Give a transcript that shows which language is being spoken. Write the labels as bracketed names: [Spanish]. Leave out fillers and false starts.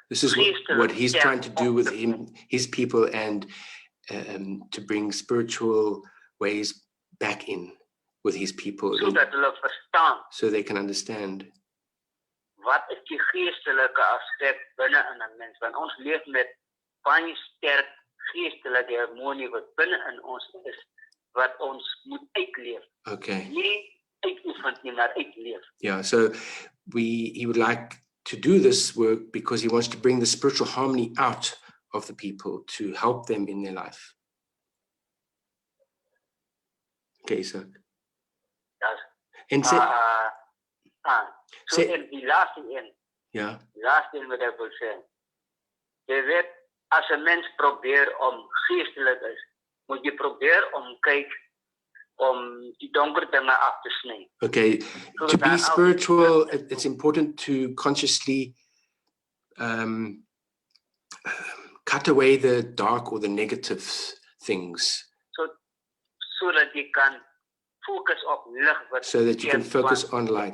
[English] This is what he's trying to do with his people, and to bring spiritual ways back in with his people, [Afrikaans] so dat hulle verstaan, [English] so they can understand [Afrikaans] wat is die geestelike aspek binne in 'n mens, want ons leef met baie sterk geestelike harmonie wat binne in ons is, wat ons moet uitleef. [English] Okay. [Afrikaans] Nie uitoefen nie, maar uitleef. [English] Yeah, so he would like to do this work because he wants to bring the spiritual harmony out of the people to help them in their life. Okay, Izak. [Afrikaans] Dat is En sê, [English] so [Afrikaans] Sê- in die laaste een. ja, [Dutch] Die laaste een wat ik wil zeggen. Je weet, als een mens probeert om geestelijk is, moet je proberen om om die donkere dingen af te snijden. [English] okay. To be spiritual, it's important to consciously cut away the dark or the negative things [Dutch] Zodat je kan focus op licht. [English] so that you can focus on light